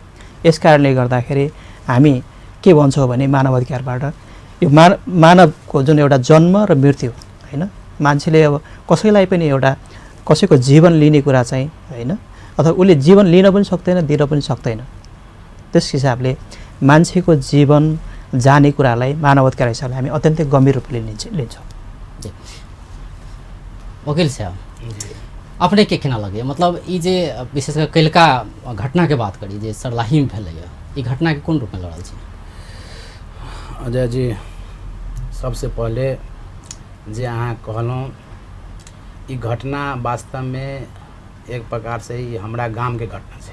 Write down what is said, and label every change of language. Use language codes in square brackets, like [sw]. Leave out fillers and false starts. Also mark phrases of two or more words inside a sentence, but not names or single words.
[ne] यसकारणले गर्दाखेरि हामी के भन्छौँ भने मानव अधिकारबाट यो मानवको जुन एउटा जन्म र मृत्यु हैन, मान्छेले अब कसैलाई पनि एउटा कसैको जीवन लिने कुरा चाहिँ हैन, अथवा उसले जीवन लिन पनि सक्दैन, दिन पनि सक्दैन। त्यस हिसाबले मान्छेको जीवन जाने कुरालाई मानव अधिकार हिसाबले हामी अत्यन्तै गम्भीर रूपले लिन्छौँ। [mai] वकील साहब, अपने के केना लगे? मतलब ये जे विशेषकर कलका घटना के बात करी जे सरलाही में भेलै, ये घटना के कोन रूप में लड़ल छै? अजय जी, सबसे पहले जे अहाँ कहलहुँ ई घटना वास्तव में एक प्रकार से ई हमरा गाम के घटना छै।